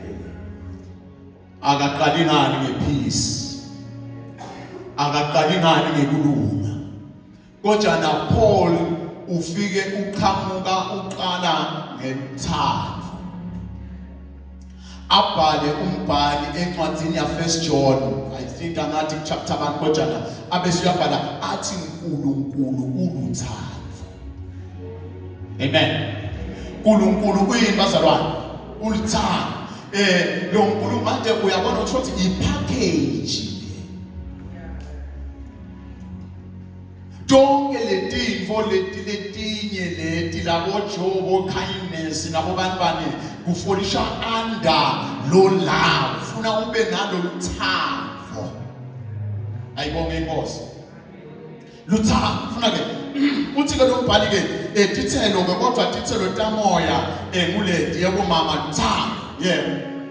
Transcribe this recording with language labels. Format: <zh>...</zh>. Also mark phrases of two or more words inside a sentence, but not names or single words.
<zu>akaqali ngani ngepeace akaqali ngani ngekulunga kodwa na Paul ufike uqhamuka uqala ngethando abhale umbhali encwadini ya 1 John</zu> <en>I think</en> <zu>angathi chapter 1 kodwa na abese uyabhala athi uNkulunkulu uluthando amen uNkulunkulu kuyini bazalwane uluthando lo nkulunkulu manje uyabona ukuthi ipackage</zu> <ss>tonke letinfo letinye leti labo Job kindness nabo bantwana kufolisha under lo love ufuna ube nalo luthando ayibonge inkosi luthando ufuna ke uthi ke lo mbhali ke tithelo ke kodwa tithelo tamoya nguledi yabo mama luthando</ss>